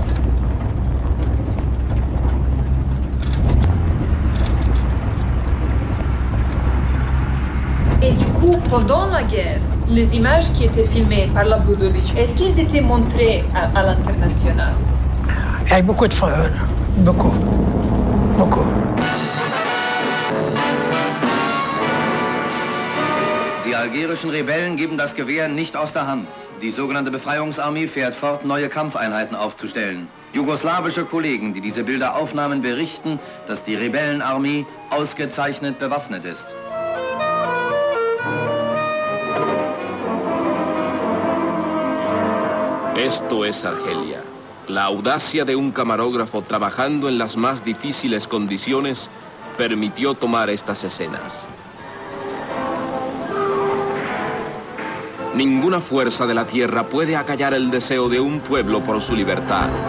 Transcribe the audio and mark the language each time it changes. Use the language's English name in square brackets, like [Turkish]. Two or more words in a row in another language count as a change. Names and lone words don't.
[French] Et du coup, pendant la guerre, les images qui étaient filmées par Labidovic, est-ce qu'ils étaient montrées à l'international? Il y a beaucoup de fois, beaucoup. [German] Die algerischen Rebellen geben das Gewehr nicht aus der Hand. Die sogenannte Befreiungsarmee fährt fort, neue Kampfeinheiten aufzustellen. Jugoslawische Kollegen, die diese Bilder aufnahmen, berichten, dass die Rebellenarmee ausgezeichnet bewaffnet ist. [Spanish] Esto es Argelia. La audacia de un camarógrafo trabajando en las más difíciles condiciones permitió tomar estas escenas. Ninguna fuerza de la tierra puede acallar el deseo de un pueblo por su libertad.